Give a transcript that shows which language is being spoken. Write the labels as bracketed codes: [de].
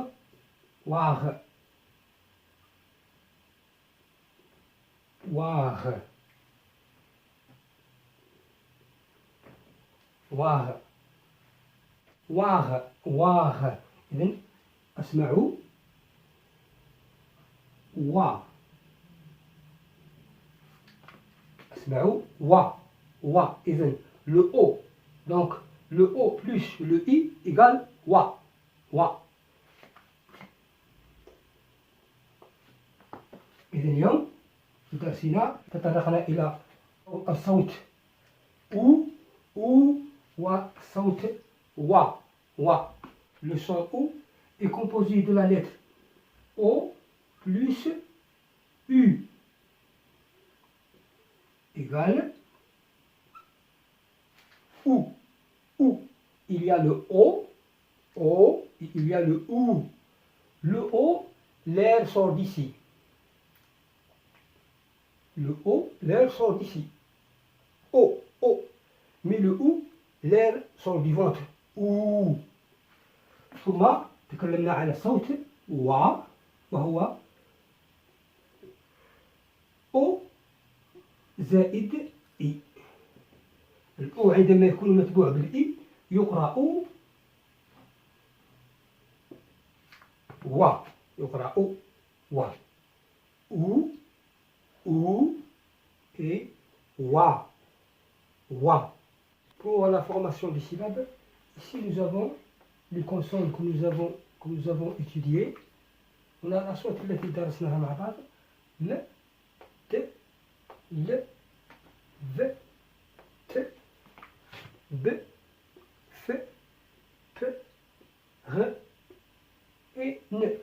[ar] تيغواغ، واغ، واغ، واغ، واغ. إذن أسمعوا وا، أسمعوا وا، وا. إذن [fr] le O, donc le O plus le I égale wa, wa. [ar] إذن اليوم في درسنا تطرقنا إلى الصوت أو، أو، والصوت wa, wa. [fr] Le son O est composé de la lettre O plus U égale OU. OU. Il y a le O, O, il y a le OU. Le O, l'air sort d'ici. Le O, l'air sort d'ici. O, O. Mais le OU, l'air sort du ventre. OU. [ar] ثم تكلمنا على صوت و، وهو أو زائد إي. الأو عندما يكون متبوع بالإي يقرأ و، يقرأ و، [fr] ou et wa, wa. Pour la formation des syllabes, ici nous avons les consonnes que nous avons étudiées. On a la sorte [ar] التي درسناها مع بعض: [fr] ل، ت، ل، ذ، ت، ب، ف، ب، غ et n.